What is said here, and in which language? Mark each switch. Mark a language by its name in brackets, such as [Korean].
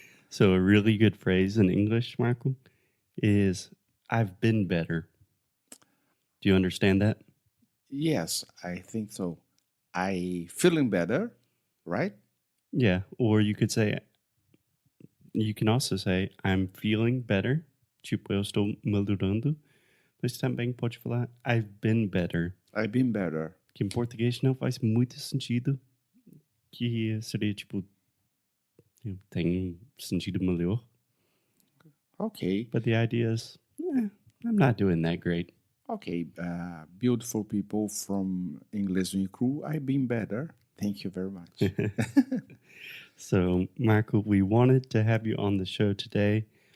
[English] So a really good phrase in English, Marco, is I've been better. Do you understand that? Yes, I think so. I feeling better, right? Yeah, or you can also say I'm feeling better. [Portuguese] Tipo, eu estou melhorando. Mas também pode falar [English] I've been better. I've been better. [Portuguese] Que em português não faz muito sentido. Que seria tipo, tem sentido melhor. [English] Okay. But the idea is, I'm not doing that great. Okay. Beautiful people from Inglês no Crew. I've been better. Thank you very much. So, Marco, we wanted to have you on the show today.